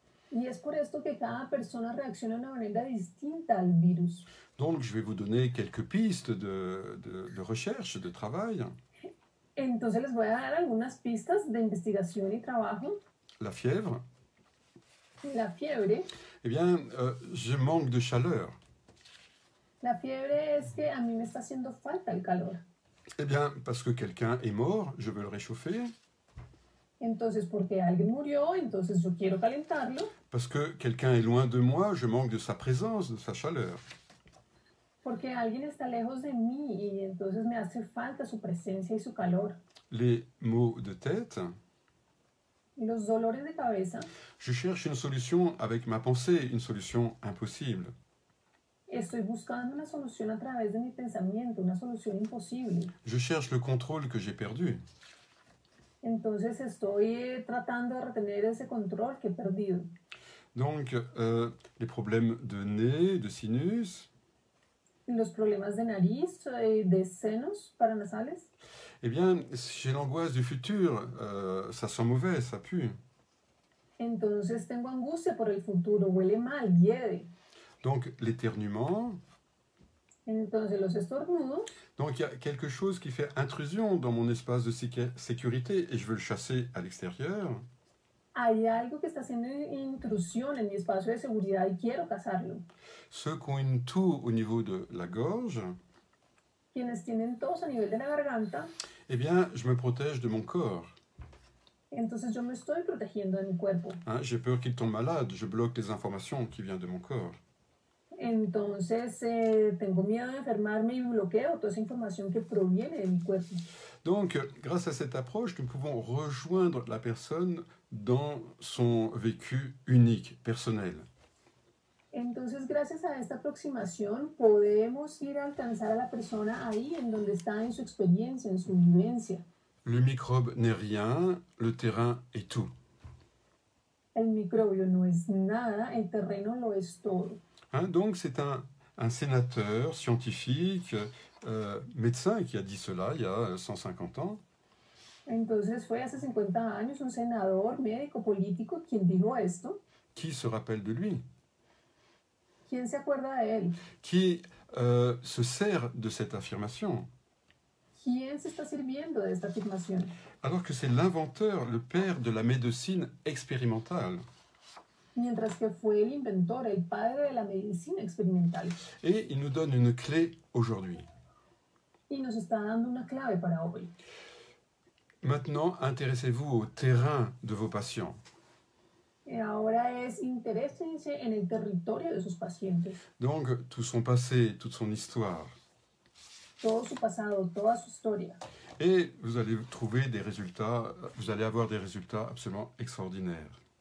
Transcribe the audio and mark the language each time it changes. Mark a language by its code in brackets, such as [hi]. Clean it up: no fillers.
[es] Y es por esto que cada persona reacciona de una manera distinta al virus. [fr] Donc, je vais vous donner quelques pistes de recherche, de travail. [es] Entonces les voy a dar algunas pistas de investigación y trabajo. [fr] La fièvre. [es] La fiebre. [fr] Eh bien, je manque de chaleur. [es] La fiebre es que a mí me está haciendo falta el calor. [fr] Eh bien, parce que quelqu'un est mort, je veux le réchauffer. [es] Entonces, porque alguien murió, entonces yo quiero calentarlo. [fr] Parce que quelqu'un est loin de moi, je manque de sa présence, de sa chaleur. [es] Porque alguien está lejos de mí y entonces me hace falta su presencia y su calor. [fr] Les maux de tête. [es] Y los dolores de cabeza. [fr] Je cherche une solution avec ma pensée, une solution impossible. [es] Estoy buscando una solución a través de mi pensamiento, una solución imposible. [fr] Je cherche le contrôle que j'ai perdu. [es] Entonces estoy tratando de retener ese control que he perdido. [fr] Donc, les problèmes de nez, de sinus. [es] Los problemas de nariz, de senos paranasales. [fr] Eh bien, j'ai l'angoisse du futur. Ça sent mauvais, ça pue. [es] Entonces tengo angustia por el futuro, huele mal, hiede. [fr] Donc, l'éternuement. [es] Entonces los estornudos. [fr] Donc, il y a quelque chose qui fait intrusion dans mon espace de sécurité et je veux le chasser à l'extérieur. [es] Hay algo que está haciendo intrusión en mi espacio de seguridad y quiero cazarlo. [fr] Ceux qui ont une toux au niveau de la gorge. [es] Quienes tienen tos a nivel de la garganta. [fr] Eh bien, je me protège de mon corps. [es] Entonces yo me estoy protegiendo de mi cuerpo. [fr] Hein, j'ai peur qu'il tombe malade, je bloque les informations qui viennent de mon corps. [es] Entonces tengo miedo de enfermarme y bloqueo toda esa información que proviene de mi cuerpo. [fr] Donc, grâce à cette approche, nous pouvons rejoindre la personne dans son vécu unique, personnel. [es] Entonces, gracias a esta aproximación, podemos ir a alcanzar a la persona ahí en donde está, en su experiencia, en su vivencia. [fr] Le microbe n'est rien, le terrain est tout. [es] El microbio no es nada, el terreno lo es todo. [fr] Hein, donc, c'est un un sénateur scientifique, médecin qui a dit cela il y a 150 ans. [es] Entonces fue hace 50 años un senador, médico, político quien dijo esto. [fr] Qui se rappelle de lui? [es] ¿Quién se acuerda de él? [fr] Qui se sert de cette affirmation? [es] ¿Quién se está sirviendo de esta afirmación? [fr] Alors que c'est l'inventeur, le père de la médecine expérimentale. [es] Mientras que fue el inventor, el padre de la medicina experimental. [fr] Et il nous donne une clé aujourd'hui. [es] Y nos está dando una clave para hoy. [fr] Maintenant, intéressez-vous au terrain de vos patients. [es] Ahora es interésense en el territorio de sus pacientes. [fr] Donc, tout son passé, toute son histoire. [es] Todo su pasado, toda su historia. [fr] Et vous allez trouver des résultats, vous allez avoir des résultats absolument extraordinaires.